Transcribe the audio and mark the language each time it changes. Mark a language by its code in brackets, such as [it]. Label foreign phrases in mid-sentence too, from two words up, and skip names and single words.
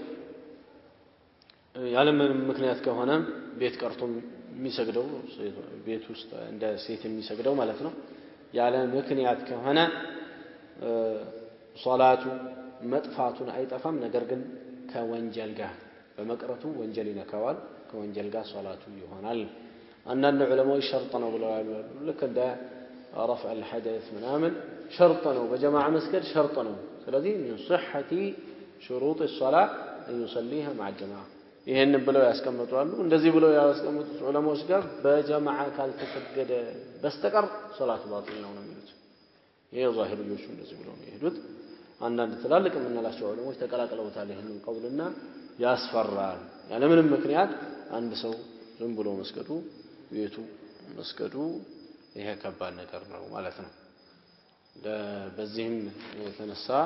[am] ያለምንም ምክንያት ከሆነ ቤት ቀርቶም የሚሰግደው ቤት ውስጥ እንደ ሴት የሚሰግደው ማለት ነው ያለ ምክንያት ከሆነ ሶላቱ መጥፋቱን አይጠፋም ነገር ግን ከወንጀል ጋር በመቅረቱ ወንጀል ይነካዋል ከወንጀል ጋር ሶላቱ ይሆናል አንዳንድ ዑለማዎች ሸርጥ ነው ብለዋል ልክ እንደ [ar] رفع الحدث [am] ምናምን ሸርጥ ነው በጀማዓ መስገድ ሸርጥ ነው ስለዚህ [ar] من صحة شروط الصلاة أن يصليها مع الجماعة [am] ይሄን ብለው ያስቀምጣሉ እንደዚህ ብለው ያስቀምጡት ዑለማዎች ጋር በጀማዓ ካልተሰገደ በስተቀር ሶላቱ ባጢል ነው የሚሉት ይሄ ዛሂሪዮቹ እንደዚህ ብለው ነው ይሄዱት አንዳንድ ትላልቅ የምንላቸው ዑለማዎች ተቀላቅለውታል ይሄንን ቀውልና ያስፈራል ያለ ምንም ምክንያት አንድ ሰው ዝም ብሎ መስገዱ ቤቱ መስገዱ ይሄ ከባድ ነገር ነው ማለት ነው በዚህም የተነሳ